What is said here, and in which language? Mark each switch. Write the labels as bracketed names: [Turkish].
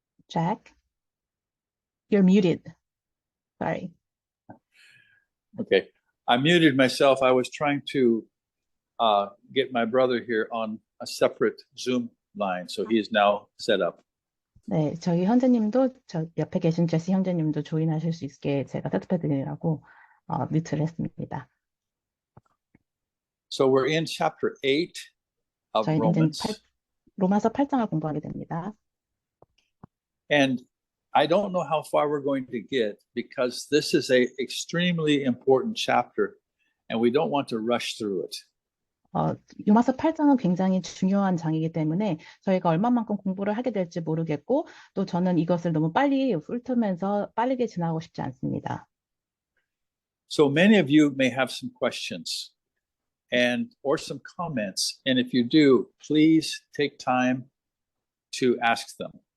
[English] Jack, you're muted. Sorry. Okay, I muted myself. I was trying to get my brother here on a separate Zoom line, so he is now set up. [Korean] 네, 저희 형제님도 저 옆에 계신 제시 형제님도 조인하실 수 있게 제가 세트패드라고 뮤트를 했습니다. [English] So we're in chapter 8 of [Korean] 저희는 이제 [English] Romans. [Korean] 로마서 8장을 공부하게 됩니다. [English] And I don't know how far we're going to get because this is a extremely important chapter and we don't want to rush through it. [Korean] 로마서 8장은 굉장히 중요한 장이기 때문에 저희가 얼마만큼 공부를 하게 될지 모르겠고 또 저는 이것을 너무 빨리 훑으면서 빠르게 지나가고 싶지 않습니다. [English] So many of you may have some questions and or some comments, and if you do, please take time to ask them.